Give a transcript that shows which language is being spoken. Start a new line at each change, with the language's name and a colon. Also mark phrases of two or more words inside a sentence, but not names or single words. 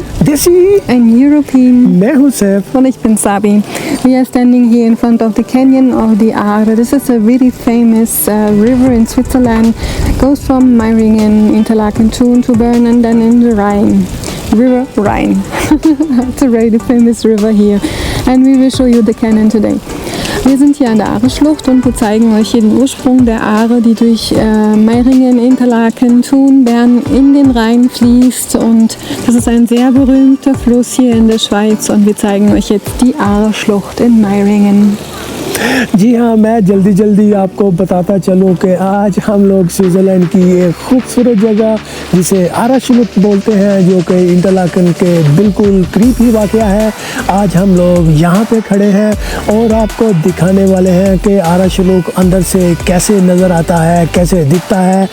English: Desi and European.
Hindi: मैं हूँ सैफ
German: Und ich bin Sabi.
English: We are standing here in front of the canyon of the Aare. This is a really famous river in Switzerland. It goes from Meiringen, Interlaken, Thun to Bern and then in the Rhine. River Rhine. It's a really famous river here. And we will show you the canyon today.
German: Wir sind hier an der Aare-Schlucht und wir zeigen euch hier den Ursprung der Aare, die durch Meiringen, Interlaken, Thun, Bern in den Rhein fließt, und das ist ein sehr berühmter Fluss hier in der Schweiz, und wir zeigen euch jetzt die Aare-Schlucht in Meiringen.
Hindi: जी हाँ, मैं जल्दी आपको बताता चलूँ कि आज हम लोग स्विट्ज़रलैंड की एक खूबसूरत जगह जिसे आरा-शुलुक बोलते हैं, जो कि इंटरलाकन के बिल्कुल करीब ही वाक़या है, आज हम लोग यहाँ पे खड़े हैं और आपको दिखाने वाले हैं कि आरा-शुलुक अंदर से कैसे नज़र आता है, कैसे दिखता है।